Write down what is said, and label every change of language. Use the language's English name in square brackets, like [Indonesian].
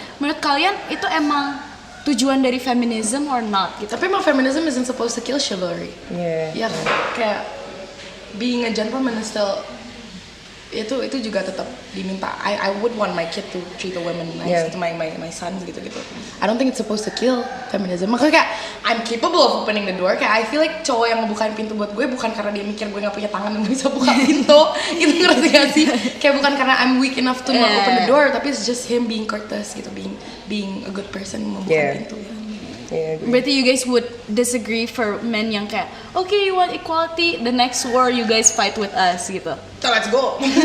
[Indonesian] Menurut kalian itu emang tujuan dari feminism [English] or not [Indonesian] gitu? Tapi emang [English] feminism isn't supposed to kill chivalry. Yeah. [Indonesian] Ya kayak [English] being a gentleman is still [Indonesian] itu juga tetap diminta. [English] I would want my kid to treat a woman nice, to my son [Indonesian] gitu. [English] I don't think it's supposed to kill feminism. [Indonesian] Makanya kayak [English] I'm capable of opening the door. [Indonesian] Kayak [English] I feel like [Indonesian] cowok yang ngebukain pintu buat gue bukan karena dia mikir gue nggak punya tangan dan bisa buka pintu. Itu ngerti gak sih? Kayak bukan karena [English] I'm weak enough to not open the door, [Indonesian] tapi [English] it's just him being courteous [Indonesian] gitu, [English] being a good person [Indonesian] membuka pintu. [English] Yeah, [Indonesian] Berarti [English] you guys would disagree for men [Indonesian] yang kayak, [English] okay, you want equality, the next war you guys fight with us [Indonesian] gitu. [English] So let's go.